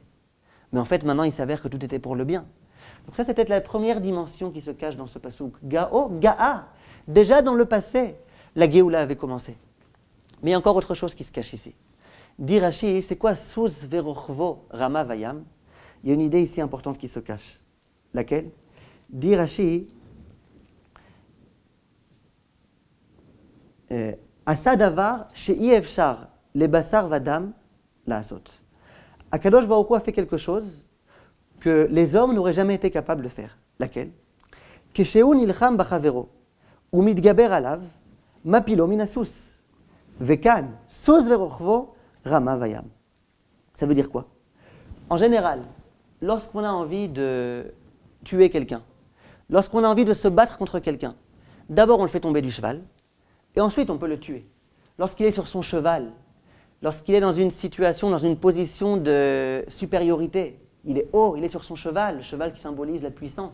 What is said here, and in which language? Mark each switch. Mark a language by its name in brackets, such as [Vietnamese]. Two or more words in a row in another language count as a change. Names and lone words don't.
[French] Mais en fait, maintenant, il s'avère que tout était pour le bien. Donc ça, c'est peut-être la première dimension qui se cache dans ce pasouk. [Hebrew] גאה גאה, [French] déjà dans le passé, la Géoula avait commencé. Mais il y a encore autre chose qui se cache ici. Dit Rashi, c'est quoi [Hebrew] סוס ורכבו רמה בים? [French] Il y a une idée ici importante qui se cache. Laquelle? [Hebrew] Dit Rashi, עשה דבר שאי אפשר ל בשר ודם ל עשות. [French] Akadosh Baruch Hu a fait quelque chose que les hommes n'auraient jamais été capables de faire. Laquelle? [Hebrew] כשהוא נלחם בחבירו ומתגבר עליו מפילו מן הסוס וכאן סוס ורכבו רמה בים. [French] Ça veut dire quoi? En général, lorsqu'on a envie de tuer quelqu'un, lorsqu'on a envie de se battre contre quelqu'un, d'abord on le fait tomber du cheval, et ensuite on peut le tuer. Lorsqu'il est sur son cheval, lorsqu'il est dans une situation, dans une position de supériorité, il est haut, il est sur son cheval, le cheval qui symbolise la puissance.